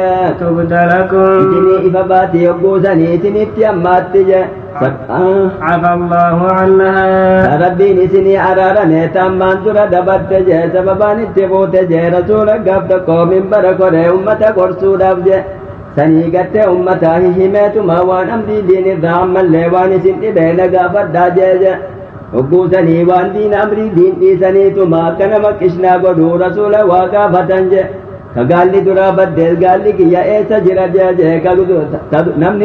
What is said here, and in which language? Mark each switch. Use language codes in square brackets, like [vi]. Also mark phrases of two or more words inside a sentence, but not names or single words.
[ar] تبد لكم [om] isinii ifa baatii hogguusanii isinitti hammaatti je [ar] عفى الله عنها [om] rabbiin isinii araarame tammaan dura dabatte je sababaan itti buute je rasuula gaaf tokko minbara koree ummata gorsuudhaaf je sanii gattee ummataa himeetuma waan amrii diinirraa ammallee waan isin dhibee na gaafadhaa je hogguusanii waan diin amrii diin dhiisaniituma akka nama qishnaa godhuu rasuula waa gaafatan je ka gaalli duraa baddees gaalli kiyya eessa jira je namni